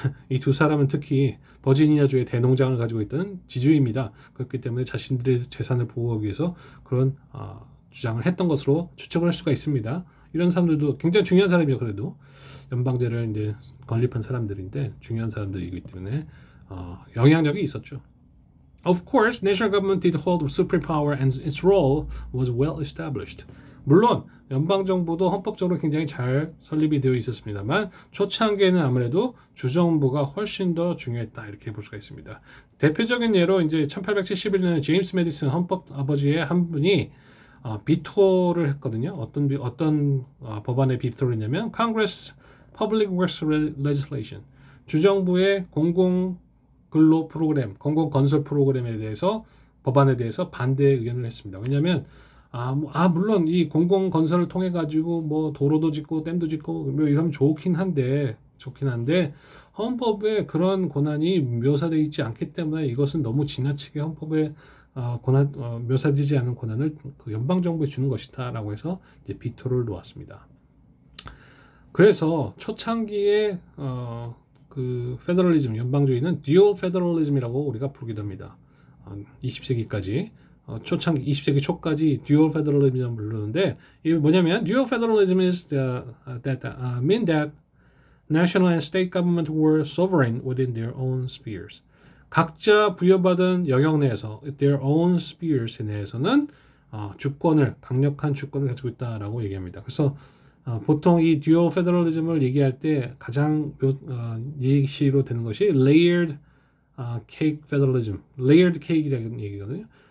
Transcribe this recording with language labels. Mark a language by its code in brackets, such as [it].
[ko] 이 두 사람은 특히 버지니아주의 대농장을 가지고 있던 지주입니다. 그렇기 때문에 자신들의 재산을 보호하기 위해서 그런 주장을 했던 것으로 추측을 할 수가 있습니다. 이런 사람들도 굉장히 중요한 사람이죠. 그래도 연방제를 이제 건립한 사람들인데 중요한 사람들이기 때문에 영향력이 있었죠. [en] Of course, national government did hold supreme power and its role was well established. [ko] 물론 연방정부도 헌법적으로 굉장히 잘 설립이 되어 있었습니다만 초창기에는 아무래도 주정부가 훨씬 더 중요했다 이렇게 볼 수가 있습니다. 대표적인 예로 이제 1871년에 제임스 메디슨 헌법 아버지의 한 분이 비토를 했거든요. 어떤 법안에 비토를 했냐면 Congress Public Works Legislation. 주정부의 근로 프로그램, 공공건설 프로그램에 대해서 법안에 대해서 반대 의견을 했습니다. 왜냐하면 물론 이 공공건설을 통해 가지고 도로도 짓고 댐도 짓고 이러면 좋긴 한데 헌법에 그런 권한이 묘사되어 있지 않기 때문에 이것은 너무 지나치게 헌법에 묘사되지 않은 권한을 그 연방 정부에 주는 것이다라고 해서 이제 비토를 놓았습니다. 그래서 초창기에 그 페더럴리즘 연방주의는 듀얼 페더럴리즘이라고 우리가 부르기도 합니다. 20세기까지 초창기 20세기 초까지 dual federalism을 부르는데 이게 뭐냐면 [en] dual federalism is mean that national and state government were sovereign within their own spheres. [ko] 각자 부여받은 영역 내에서 their own spheres 내에서는 강력한 주권을 가지고 있다라고 얘기합니다. 그래서 보통 이 dual federalism을 얘기할 때 가장 예시로 되는 것이 layered cake federalism, layered cake이라는 얘기거든요.